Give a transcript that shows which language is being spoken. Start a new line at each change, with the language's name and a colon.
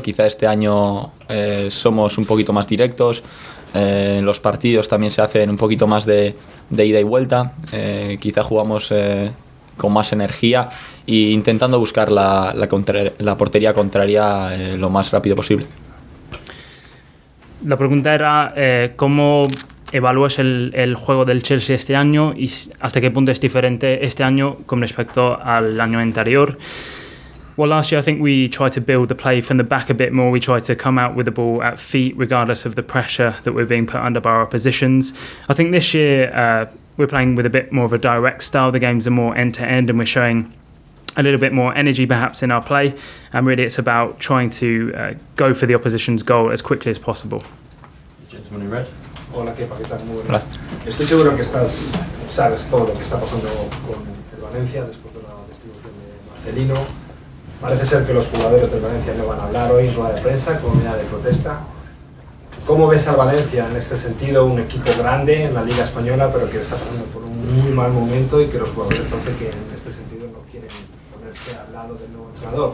Spanish: Quizá este año somos un poquito más directos, los partidos también se hacen un poquito más de ida y vuelta, quizá jugamos con más energía e intentando buscar la portería contraria lo más rápido posible. La pregunta era ¿cómo evalúas el juego del Chelsea este año y hasta qué punto es diferente este año con respecto al año anterior?
English: Well, last year I think we tried to build the play from the back a bit more. We tried to come out with the ball at feet regardless of the pressure that we're being put under by our oppositions. I think this year we're playing with a bit more of a direct style. The games are more end-to-end and we're showing a little bit more energy perhaps in our play, and really it's about trying to go for the opposition's goal as quickly as possible. Gentleman in red.
Spanish: Hola, Kepa, ¿qué tal? Muy buenas. Estoy seguro que sabes todo lo que está pasando con el Valencia después de la destitución de Marcelino. Parece ser que los jugadores del Valencia no van a hablar hoy, rueda de prensa, con unidad de protesta. ¿Cómo ves al Valencia en este sentido? Un equipo grande en la Liga Española, pero que está pasando por un muy mal momento y que los jugadores parece que en este sentido no quieren ponerse al lado del nuevo entrenador.